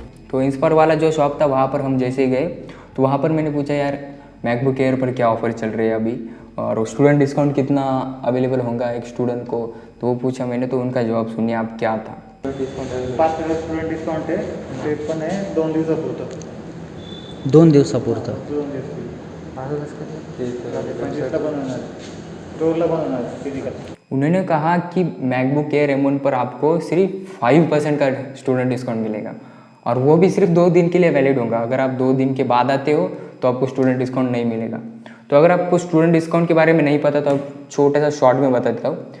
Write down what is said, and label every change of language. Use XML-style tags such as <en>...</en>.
<hi>तो इंस्पायर वाला जो शॉप था वहाँ पर हम जैसे ही गए, तो वहाँ पर मैंने पूछा यार मैकबुक एयर पर क्या ऑफ़र चल रही है अभी, और स्टूडेंट डिस्काउंट कितना अवेलेबल होगा एक स्टूडेंट को। तो वो पूछा मैंने, तो उनका जवाब सुनिए आप क्या था।</hi> <mr>5% स्टुडंट डिस्काउंट आहे, ते पण आहे 2 दिवसापुरतं. 2 दिवसापुरतं 2 दिवस पंचवीसला बनवणार, स्टोरला बनवणार फिजिकल.</mr> <hi>उन्होंने कहा कि मैकबुक एयर M1 पर आपको सिर्फ 5% का स्टूडेंट डिस्काउंट मिलेगा, और वो भी सिर्फ 2 दिन के लिए वैलिड होगा। अगर आप 2 दिन के बाद आते हो तो आपको स्टूडेंट डिस्काउंट नहीं मिलेगा। तो अगर आपको स्टूडेंट डिस्काउंट के बारे में नहीं पता तो आप छोटा सा शॉर्ट में बता देता हूँ।</hi>